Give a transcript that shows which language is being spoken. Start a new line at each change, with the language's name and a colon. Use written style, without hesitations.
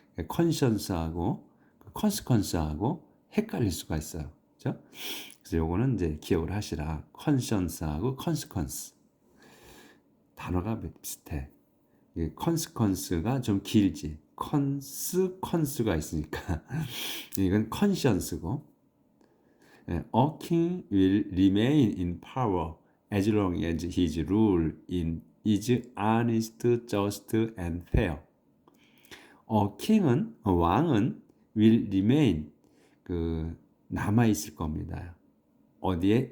Korean: conscience하고 consequence하고 헷갈릴 수가 있어요. 그렇죠? 그래서 요거는 이제 기억을 하시라. conscience하고 consequence. 단어가 비슷해. consequence가 좀 길지. consequence가 있으니까 이건 conscience고.
English: A king will remain in power as long as his rule is honest, just, and fair.
Korean: king은 왕은
English: will remain
Korean: 남아 있을 겁니다. 어디에?